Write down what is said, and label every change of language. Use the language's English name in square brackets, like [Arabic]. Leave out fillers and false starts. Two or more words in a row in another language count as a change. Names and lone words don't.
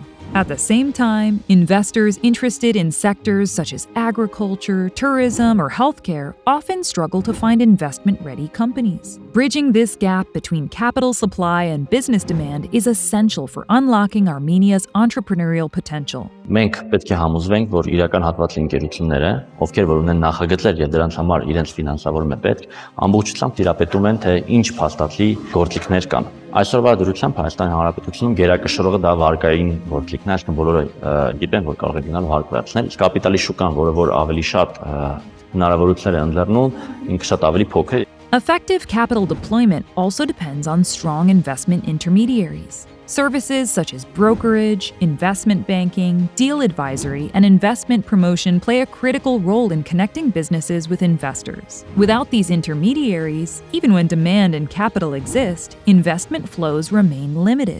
[English] At the same time, investors interested in sectors such as agriculture, tourism, or healthcare often struggle to find investment-ready companies. Bridging this gap between capital supply and business demand is essential for unlocking Armenia's entrepreneurial potential. [Armenian] Մենք պետք է համոզվենք, որ իրական հատվածի ընկերությունները, ովքեր որ ունեն նախագծեր եւ դրանց համար իրենց ֆինանսավորում է պետք, ամբողջությամբ տիրապետում են, թե ինչ փաստացի գործիքներ կան։ Այսօրվա դրությամբ Հայաստանի Հանրապետությունում գերակշռողը դա վարկային գործիքն է, այսինքն բոլորը գիտեն, որ կարող է գնալ վարկայացնել, իսկ կապիտալի շուկան, որը որ ավելի շատ հնարավորություններ է ընձեռնում, ինքը շատ ավելի փոքր է։ [English] Effective capital deployment also depends on strong investment intermediaries. Services such as brokerage, investment banking, deal advisory, and investment promotion play a critical role in connecting businesses with investors. Without these intermediaries, even when demand and capital exist, investment flows remain limited.